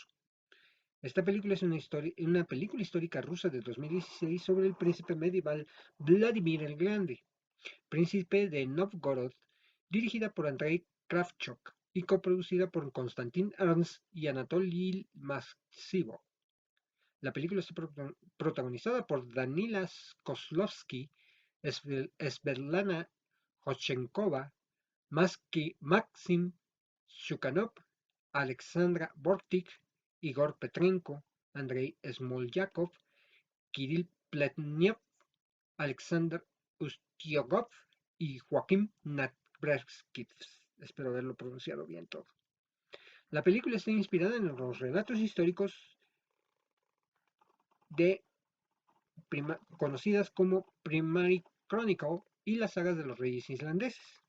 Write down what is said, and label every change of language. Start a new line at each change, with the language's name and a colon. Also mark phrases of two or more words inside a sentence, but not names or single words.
Spanish: Esta película es una película histórica rusa de 2016 sobre el príncipe medieval Vladimir el Grande, príncipe de Novgorod, dirigida por Andrei Kravchuk y coproducida por Konstantin Ernst y Anatoly Maximov. La película está protagonizada por Danila Kozlovsky, Svetlana Hodchenkova, Maxim Shukanov, Alexandra Bortik, Igor Petrenko, Andrei Smolyakov, Kirill Pletnev, Alexander Ustyugov y Joaquim Nabrevskis. Espero haberlo pronunciado bien todo. La película está inspirada en los relatos históricos de conocidas como Primary Chronicle y las sagas de los reyes islandeses.